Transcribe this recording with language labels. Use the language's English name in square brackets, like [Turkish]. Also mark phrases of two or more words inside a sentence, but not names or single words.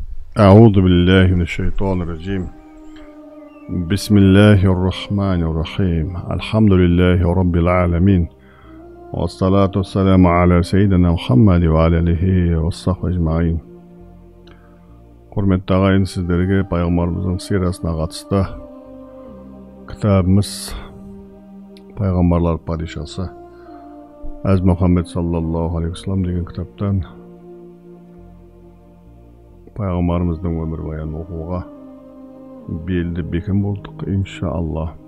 [Arabic] أعوذ بالله من الشيطان الرجيم. بسم الله الرحمن الرحيم. الحمد لله رب العالمين، والصلاة والسلام على سيدنا محمد وعلى آله وصحبه أجمعين. [Kazakh] Құрметті ағайын, сіздерге пайғамбарымыздың сирасына қатысты кітабымыз Пайғамбарлар падишасы Әз Мұхаммед саллаллаху алейхи вассалам деген кітаптан пайғамбарымыздың өмірбаянын оқуға белді бекем болдық, иншалла.